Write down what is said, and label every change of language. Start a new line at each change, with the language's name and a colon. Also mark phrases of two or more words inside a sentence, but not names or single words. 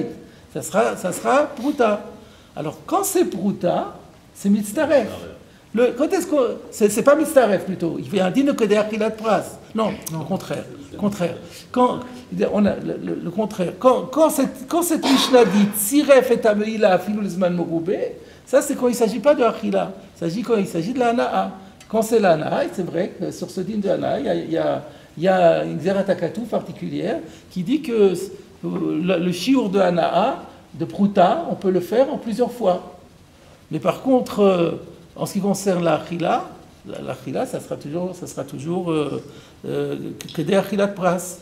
French: Ça sera Pruta. Alors quand c'est Pruta, c'est Mitztaref. Quand est-ce que c'est pas Mitztaref plutôt? Il y a un dîne que des Achila de Pras. Non, le contraire. Quand le contraire. Quand cette Mishnah dit Tsiref et Ameila
Hebrew: afilou lezman morubé,
French: ça c'est quand il ne s'agit pas de Achila. Quand il s'agit de la Hana'a. Quand c'est la Hana'a, c'est vrai que sur ce dîne de Hana'a, il y a une Xeratakatu particulière qui dit que le shiur de Hana'a, de Pruta, on peut le faire en plusieurs fois. Mais par contre, en ce qui concerne la Achila, ça sera toujours que des
Hebrew: Achilat Pras.